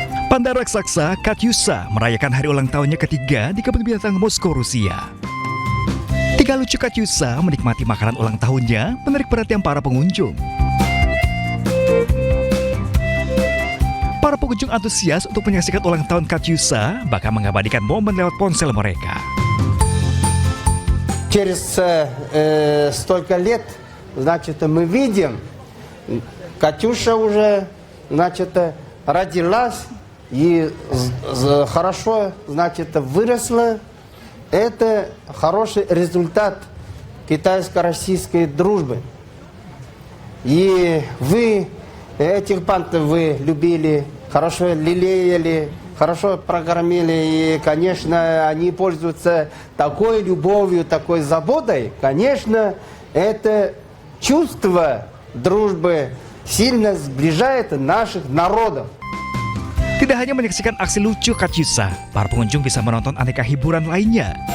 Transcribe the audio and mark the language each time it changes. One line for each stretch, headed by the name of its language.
Indonesian: Panda raksasa Katyusha merayakan hari ulang tahunnya ketiga di Kebun Binatang Moskow, Rusia. Tiga lucu Katyusha menikmati makanan ulang tahunnya menarik perhatian para pengunjung. Para pengunjung antusias untuk menyaksikan ulang tahun Katyusha bahkan mengabadikan momen lewat ponsel mereka.
Russian: Через столько лет, значит, мы видим, Катюша уже, значит, родилась и хорошо, значит, выросла. Это хороший результат китайско-российской дружбы. И вы, этих пантов вы любили, хорошо лелеяли, хорошо прокормили, и, конечно, они пользуются такой любовью, такой заботой. Конечно, это чувство дружбы сильно сближает наших народов.
Indonesian: Tidak hanya menyaksikan aksi lucu Katyusha, para pengunjung bisa menonton aneka hiburan lainnya.